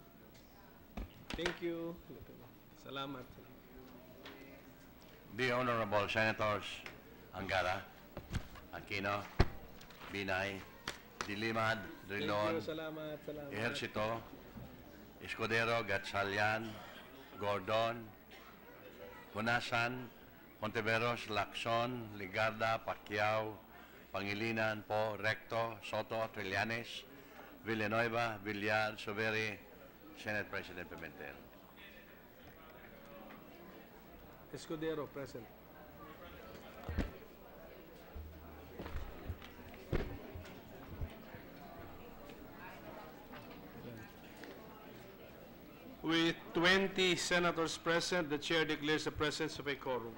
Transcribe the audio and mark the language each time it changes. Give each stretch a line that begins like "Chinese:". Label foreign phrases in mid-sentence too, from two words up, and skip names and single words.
English: Thank you. Salamat. The Honorable Senators Angara, Aquino, Binay, Dilimad, Drilon, Salamat. Ejercito, Escudero, Gatchalian, Gordon, Hunasan, Monteveros, Lacson, Ligarda, Pacquiao, Pangilinan, Po, Recto, Soto, Trillanes, Villanueva, Villar, Soveri, Senate President Pimentel. Escudero, present. With 20 senators present, the chair declares the presence of a quorum.